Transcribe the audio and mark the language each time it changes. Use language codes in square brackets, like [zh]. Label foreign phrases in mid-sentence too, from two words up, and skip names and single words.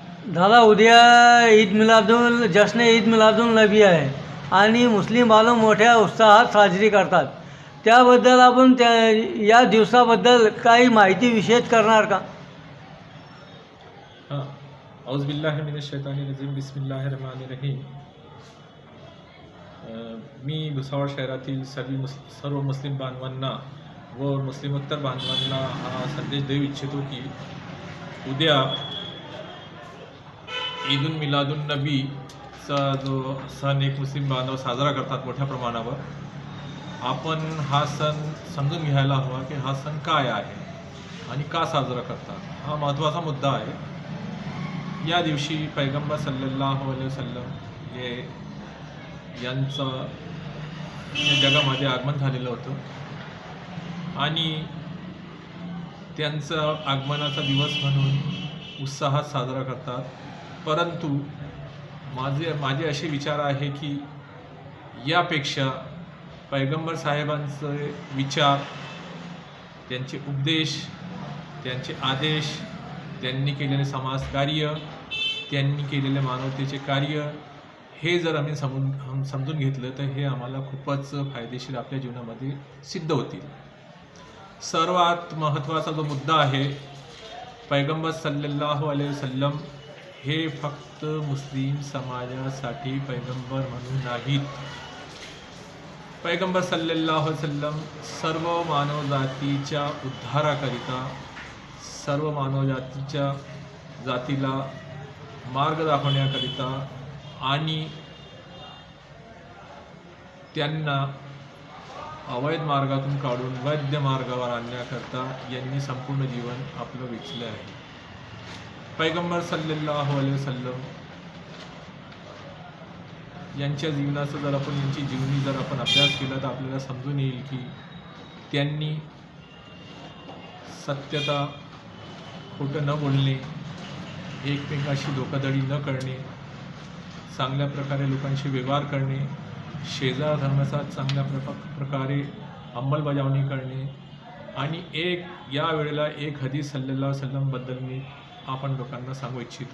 [mr] दादा उद्या जश्न ईद मिलादुल नबी आहे आणि मुस्लिम बांधव मोठ्या उत्साहात साजरी करतात. त्याबद्दल आपण या दिवसाबद्दल काही माहिती विशेष करणार का? हां, [ar] أعوذ بالله من الشيطان الرجيم، بسم الله الرحمن الرحيم. [mr] मी भुसावळ शहरातील सर्व मुस्लिम बांधवांना व मुस्लिमोत्तर बांधवांना हा संदेश देऊ इच्छितो की उद्या ईदुल मिलादुन नबीचा जो सण एक मुस्लिम बांधव साजरा करतात मोठ्या प्रमाणावर, आपण हा सण समजून घ्यायला हवा की हा सण काय आहे आणि का साजरा करतात. हा महत्त्वाचा मुद्दा आहे. या दिवशी पैगंबर [ar] صلى الله عليه وسلم [mr] यांचं या जगामध्ये आगमन झालेलं होतं आणि त्यांचं आगमनाचा दिवस म्हणून उत्साहात साजरा करतात. परंतु माझे असे विचार आहे की यापेक्षा पैगंबर साहेबांचे विचार, त्यांचे उपदेश, त्यांचे आदेश, त्यांनी केलेले समाजकार्य, त्यांनी केलेले मानवतेचे कार्य हे जर आम्ही समजून घेतलं तर हे आम्हाला खूपच फायदेशीर आपल्या जीवनामध्ये सिद्ध होतील. सर्वात महत्त्वाचा जो मुद्दा आहे, पैगंबर [ar] صلى الله عليه وسلم [mr] हे फक्त मुस्लिम समाजासाठी पैगंबर म्हणून नाहीत. पैगंबर [ar] صلى الله عليه وسلم [mr] सर्व मानवजातीच्या उद्धाराकरिता, सर्व मानवजातीच्या जातीला मार्ग दाखवण्याकरिता आणि त्यांना अवैध मार्गातून काढून वैध मार्गावर आणण्याकरता यांनी संपूर्ण जीवन आपलं वेचलं आहे. पैगंबर [ar] صلى الله عليه وسلم [mr] यांच्या जीवनाचा जर आपण यांची जीवनी जर आपण अभ्यास केला तर आपल्याला समजून येईल की त्यांनी सत्यता, खोटं न बोलणे, एकमेकाशी धोकाधडी न करणे, चांगल्या प्रकारे लोकांशी व्यवहार करणे, शेजार धर्माचा चांगल्या प्रकारे अंमलबजावणी करणे आणि या वेळेला एक हदीस [ar] صلى الله عليه وسلم [mr] मी आपण लोकांना सांगू इच्छितो.